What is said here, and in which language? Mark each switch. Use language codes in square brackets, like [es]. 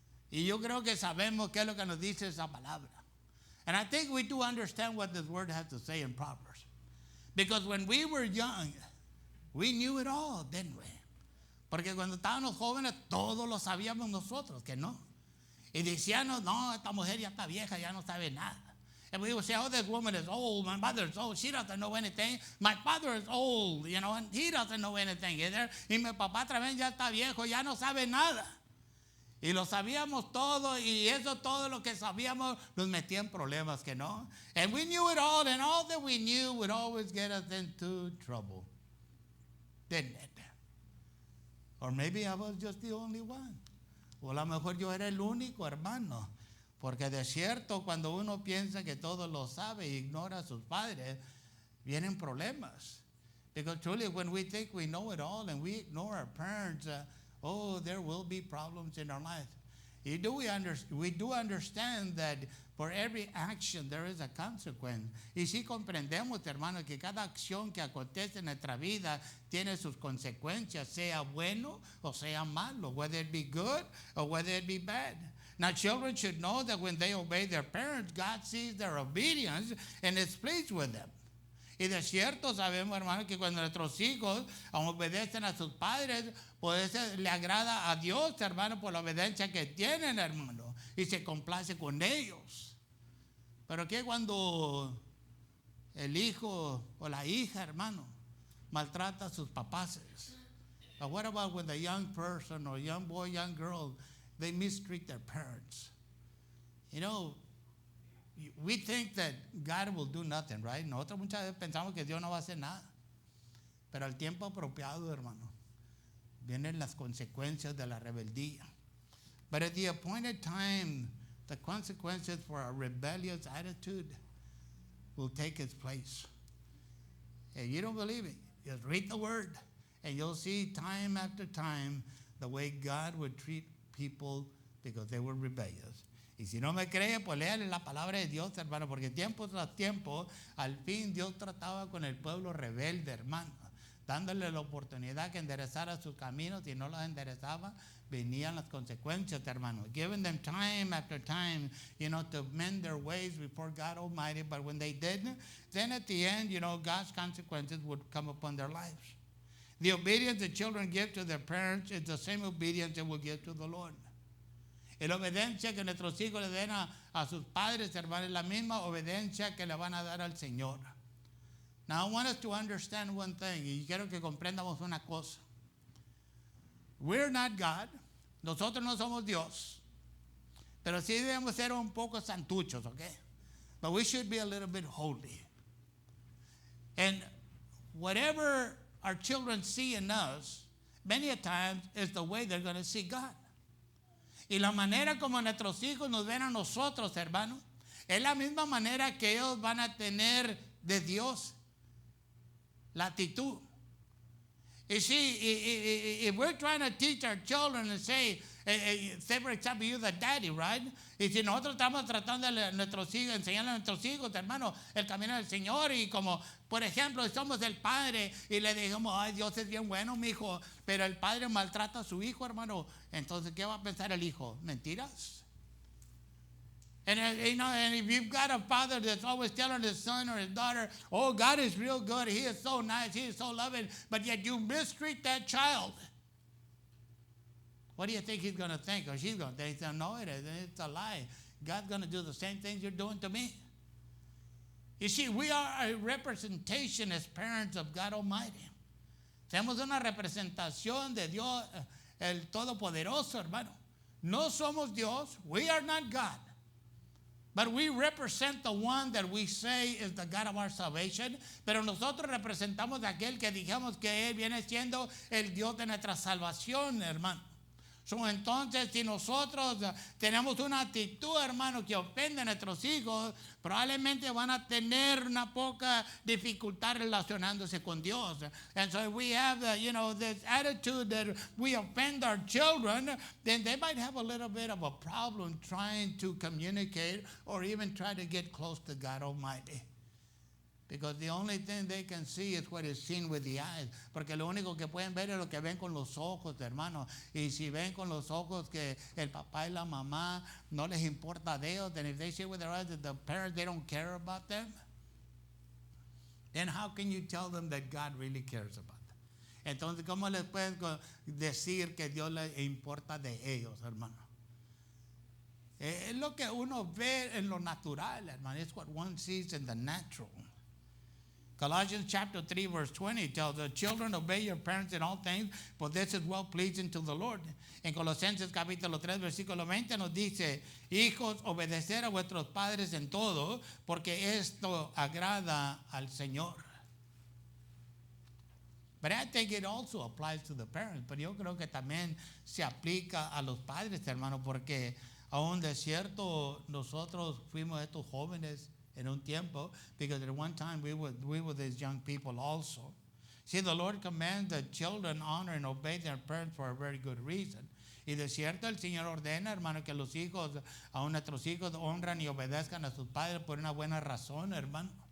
[es] Y yo creo que sabemos qué es lo que nos dice esa palabra. [en] And I think we do understand what this word has to say in Proverbs. Because when we were young, we knew it all, didn't we? [es] Porque cuando estábamos jóvenes, todo lo sabíamos nosotros, que no. Y decíamos, no, esta mujer ya está vieja, ya no sabe nada. [en] And we would say, oh, this woman is old, my mother is old, she doesn't know anything. My father is old, you know, and he doesn't know anything either. [es] Y mi papá también ya está viejo, ya no sabe nada. Y lo sabíamos todo, y eso todo lo que sabíamos nos metía en problemas, que no. [en] And we knew it all, and all that we knew would always get us into trouble. Didn't it? Or maybe I was just the only one. [es] O a lo mejor yo era el único, hermano. Porque de cierto, cuando uno piensa que todo lo sabe e ignora a sus padres, vienen problemas. [en] Because truly, when we think we know it all and we ignore our parents, there will be problems in our life. We do understand that for every action there is a consequence. [es] Y sí comprendemos, hermano, que cada acción que acontece en nuestra vida tiene sus consecuencias, sea bueno o sea malo, [en] whether it be good or whether it be bad. Now, children should know that when they obey their parents, God sees their obedience and is pleased with them. [es] Y de cierto sabemos, hermano, que cuando nuestros hijos obedecen a sus padres, pues le agrada a Dios, hermano, por la obediencia que tienen, hermano, y se complace con ellos. Pero que cuando el hijo o la hija, hermano, maltrata a sus papás? [en] But what about when the young person or young boy, young girl, they mistreat their parents? You know, we think that God will do nothing, right? [es] Nosotros muchas veces pensamos que Dios no va a hacer nada. Pero al tiempo apropiado, hermano, vienen las consecuencias de la rebeldía. [en] But at the appointed time, the consequences for our rebellious attitude will take its place. If you don't believe it, just read the word, and you'll see time after time the way God would treat people because they were rebellious. [es] Y si no me cree, pues léale la palabra de Dios, hermano, porque tiempo tras tiempo, al fin Dios trataba con el pueblo rebelde, hermano, dándole la oportunidad que enderezara sus caminos. Si no los enderezaba, venían las consecuencias, hermano. [en] Giving them time after time, you know, to mend their ways before God Almighty. But when they didn't, then at the end, you know, God's consequences would come upon their lives. The obedience that children give to their parents is the same obedience they will give to the Lord. [es] Y la obediencia que nuestros hijos le den a sus padres, hermanos, es la misma obediencia que le van a dar al Señor. [en] Now, I want us to understand one thing, [es] y quiero que comprendamos una cosa. [en] We're not God. [es] Nosotros no somos Dios. Pero sí debemos ser un poco santuchos, okay? [en] But we should be a little bit holy. And whatever our children see in us, many a times is the way they're going to see God. [es] Y la manera como nuestros hijos nos ven a nosotros, hermano, es la misma manera que ellos van a tener de Dios la actitud. [en] You see, if we're trying to teach our children and say, for example, you're the daddy, right? [es] Y si nosotros estamos tratando de nuestros hijos, enseñarle a nuestros hijos, hermano, el camino del Señor, y como, por ejemplo, somos el padre y le digamos, ay, Dios es bien bueno, mi hijo, pero el padre maltrata a su hijo, hermano, entonces, ¿qué va a pensar el hijo? ¿Mentiras? [en] And, you know, and if you've got a father that's always telling his son or his daughter, oh, God is real good, he is so nice, he is so loving, but yet you mistreat that child, what do you think he's going to think? Or she's going to think, no, it's a lie. God's going to do the same things you're doing to me. You see, we are a representation as parents of God Almighty. [es] Somos una representación de Dios, el Todopoderoso, hermano. No somos Dios. [en] We are not God. But we represent the one that we say is the God of our salvation. [es] Pero nosotros representamos a aquel que dijimos que Él viene siendo el Dios de nuestra salvación, hermano. So, entonces, si nosotros tenemos una actitud, hermano, que ofende a nuestros hijos, probablemente van a tener una poca dificultad relacionándose con Dios. [en] And so if we have, this attitude that we offend our children, then they might have a little bit of a problem trying to communicate or even try to get close to God Almighty. Because the only thing they can see is what is seen with the eyes. [es] Porque lo único que pueden ver es lo que ven con los ojos, hermano. Y si ven con los ojos que el papá y la mamá no les importa de ellos, [en] then if they see with their eyes that the parents, they don't care about them, then how can you tell them that God really cares about them? [es] Entonces, ¿cómo les puedes decir que Dios les importa de ellos, hermano? Es lo que uno ve en lo natural, hermano. [en] It's what one sees in the natural. Colossians chapter 3 verse 20 tells the children, obey your parents in all things, for this is well pleasing to the Lord. [es] En Colosenses capítulo 3 versículo 20 nos dice, hijos, obedecer a vuestros padres en todo, porque esto agrada al Señor. [en] But I think it also applies to the parents. [es] Pero yo creo que también se aplica a los padres, hermano, porque aún de cierto nosotros fuimos estos jóvenes en un tiempo, [en] because at one time we were these young people also. See, the Lord commands that children honor and obey their parents for a very good reason. [es] Y de cierto el Señor ordena, hermano, que los hijos, aún nuestros hijos, honran y obedezcan a sus padres por una buena razón, hermano.